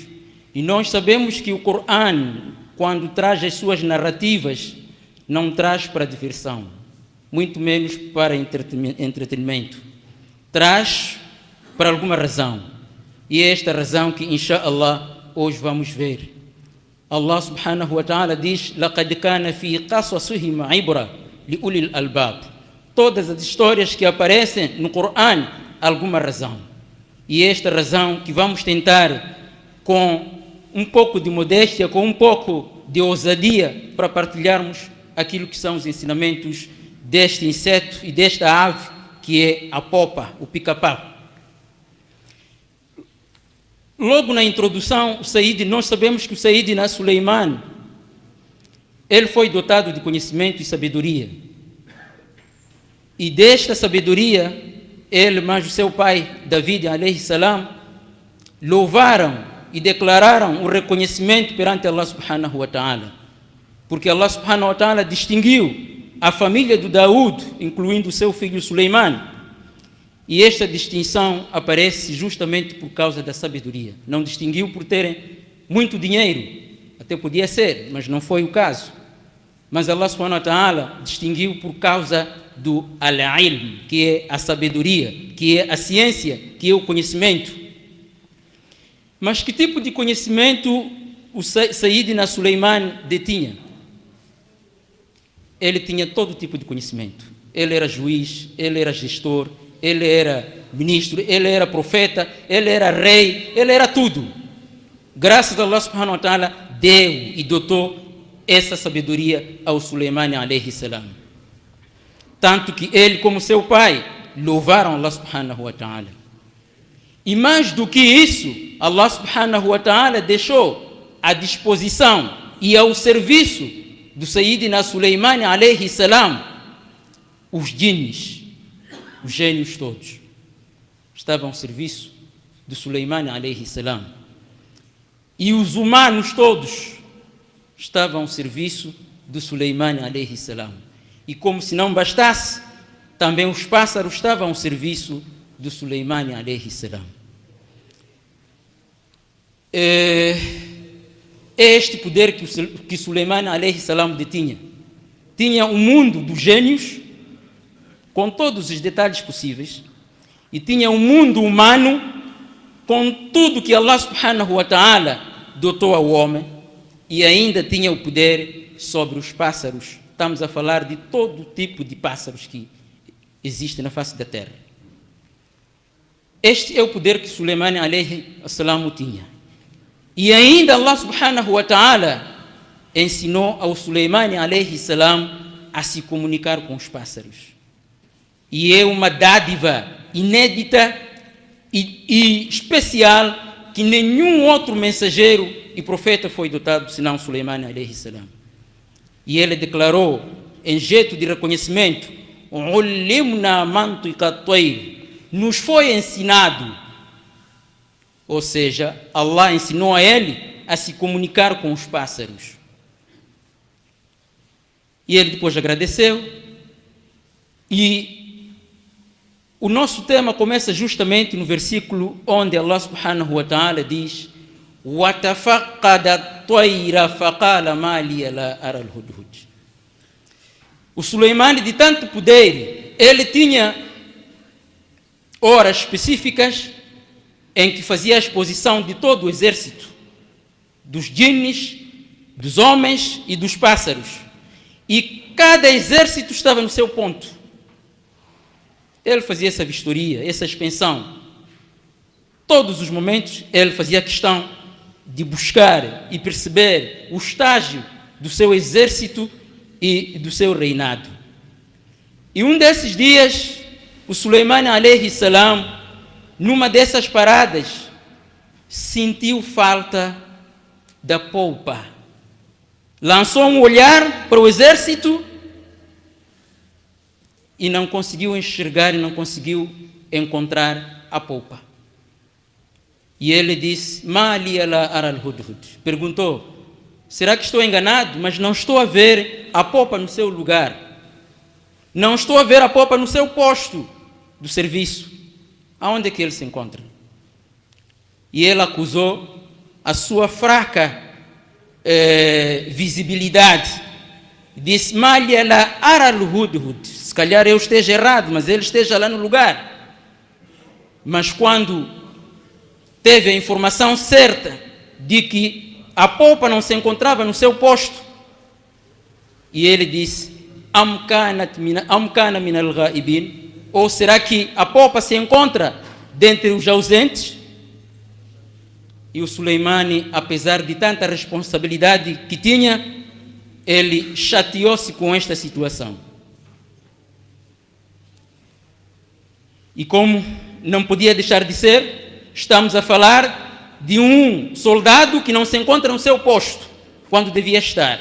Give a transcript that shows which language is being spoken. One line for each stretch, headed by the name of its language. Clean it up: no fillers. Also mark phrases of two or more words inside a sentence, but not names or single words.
Portuguese: E nós sabemos que o Corão, quando traz as suas narrativas, não traz para diversão, muito menos para entretenimento. Traz para alguma razão. E é esta razão que,
Arabic: إن شاء الله,
Portuguese: hoje vamos ver.
Arabic: الله سبحانه وتعالى diz: لَقَدْ كَانَ فِي قَصَصِهِمْ عِبْرَةٌ لِأُولِي الْأَلْبَابِ.
Portuguese: Todas as histórias que aparecem no Corão, alguma razão. E é esta razão que vamos tentar, com um pouco de modéstia, com um pouco de ousadia, para partilharmos aquilo que são os ensinamentos deste inseto e desta ave, que é a popa, o pica-pau. Logo na introdução, nós sabemos que o Sayyidina Suleiman, ele foi dotado de conhecimento e sabedoria. E desta sabedoria, ele, mais o seu pai, David,
Arabic: عليه السلام,
Portuguese: louvaram e declararam o reconhecimento perante
Arabic: الله سبحانه وتعالى.
Portuguese: Porque
Arabic: الله سبحانه وتعالى
Portuguese: distinguiu a família do Daúd, incluindo o seu filho Suleiman. E esta distinção aparece justamente por causa da sabedoria. Não distinguiu por terem muito dinheiro, até podia ser, mas não foi o caso. Mas
Arabic: الله سبحانه وتعالى
Portuguese: distinguiu por causa do al-ilm, que é a sabedoria, que é a ciência, que é o conhecimento. Mas que tipo de conhecimento o Sayyidina Suleiman detinha? Ele tinha todo tipo de conhecimento. Ele era juiz, ele era gestor, ele era ministro, ele era profeta, ele era rei, ele era tudo. Graças a
Arabic: الله سبحانه وتعالى,
Portuguese: deu e dotou essa sabedoria ao Suleiman
Arabic: عليه السلام.
Portuguese: Tanto que ele, como seu pai, louvaram
Arabic: الله سبحانه وتعالى.
Portuguese: E mais do que isso,
Arabic: الله سبحانه وتعالى
Portuguese: deixou à disposição e ao serviço do Sayyidina Suleiman
Arabic: عليه السلام
Portuguese: os jinns, os gênios todos. Estavam ao serviço do Suleiman
Arabic: عليه السلام.
Portuguese: E os humanos todos estavam ao serviço do Suleiman
Arabic: عليه السلام.
Portuguese: E como se não bastasse, também os pássaros estavam ao serviço do Suleiman
Arabic: عليه السلام.
Portuguese: É este poder que Suleiman
Arabic: عليه السلام
Portuguese: detinha. Tinha um mundo dos gênios, com todos os detalhes possíveis, e tinha um mundo humano, com tudo que
Arabic: الله سبحانه وتعالى
Portuguese: dotou ao homem, e ainda tinha o poder sobre os pássaros. Estamos a falar de todo tipo de pássaros que existem na face da terra. Este é o poder que Suleiman
Arabic: عليه السلام
Portuguese: tinha. E ainda
Arabic: الله سبحانه وتعالى
Portuguese: ensinou ao Suleiman
Arabic: عليه السلام
Portuguese: a se comunicar com os pássaros. E é uma dádiva inédita e especial que nenhum outro mensageiro e profeta foi dotado senão Suleiman
Arabic: عليه السلام.
Portuguese: E ele declarou, em jeito de reconhecimento:
Arabic: "علمنا منطق الطير",
Portuguese: nos foi ensinado, ou seja, Allah ensinou a ele a se comunicar com os pássaros. E ele depois agradeceu. E o nosso tema começa justamente no versículo onde
Arabic: الله سبحانه وتعالى diz: وَتَفَقَّدَ الطَّيْرَ فَقَالَ مَا لِيَ لَا أَرَى الْهُدْهُدْ.
Portuguese: O Suleiman, de tanto poder, ele tinha horas específicas em que fazia a exposição de todo o exército, dos jinnes, dos homens e dos pássaros. E cada exército estava no seu ponto. Ele fazia essa vistoria, essa expensão. Todos os momentos ele fazia questão de buscar e perceber o estágio do seu exército e do seu reinado. E um desses dias, o Suleiman
Arabic: عليه السلام,
Portuguese: numa dessas paradas, sentiu falta da polpa. Lançou um olhar para o exército e não conseguiu enxergar e não conseguiu encontrar a polpa. E ele disse:
Arabic: ما لي لا أرى الهدهد.
Portuguese: Perguntou: será que estou enganado? Mas não estou a ver a popa no seu lugar. Não estou a ver a popa no seu posto do serviço. Aonde é que ele se encontra? E ele acusou a sua fraca visibilidade. Disse:
Arabic: ما لي لا أرى الهدهد.
Portuguese: Se calhar eu esteja errado, mas ele esteja lá no lugar. Mas quando teve a informação certa de que a popa não se encontrava no seu posto, e ele disse:
Arabic: أم كان من الغائبين?
Portuguese: Ou será que a popa se encontra dentre os ausentes? E o Suleimani, apesar de tanta responsabilidade que tinha, ele chateou-se com esta situação. E como não podia deixar de ser, estamos a falar de um soldado que não se encontra no seu posto quando devia estar.